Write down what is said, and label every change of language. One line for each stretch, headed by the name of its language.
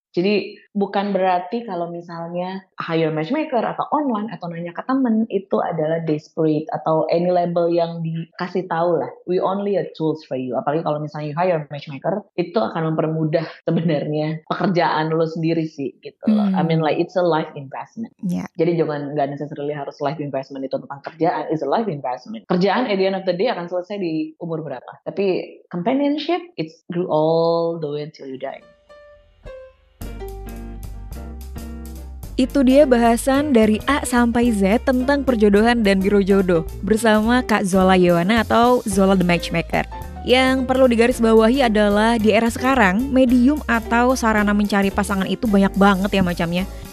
Indonesian: Jadi bukan berarti kalau misalnya hire matchmaker atau online atau nanya ke temen itu adalah desperate atau
English: any label
Indonesian: yang dikasih tahu lah.
English: We only a tools for you.
Indonesian: Apalagi kalau misalnya
English: you hire matchmaker,
Indonesian: itu akan mempermudah sebenarnya pekerjaan lo sendiri sih gitu loh.
English: I mean like it's a life investment.
Indonesian: Jadi jangan nggak
English: necessarily harus life investment
Indonesian: itu tentang kerjaan.
English: It's a life investment.
Indonesian: Kerjaan
English: at the end of the day
Indonesian: akan selesai di umur berapa. Tapi companionship
English: it's grew all the way until you die.
Indonesian: Itu dia bahasan dari A sampai Z tentang perjodohan dan biro jodoh bersama Kak Zola Yohana atau Zola the Matchmaker. Yang perlu digarisbawahi adalah di era sekarang, medium atau sarana mencari pasangan itu banyak banget ya macamnya.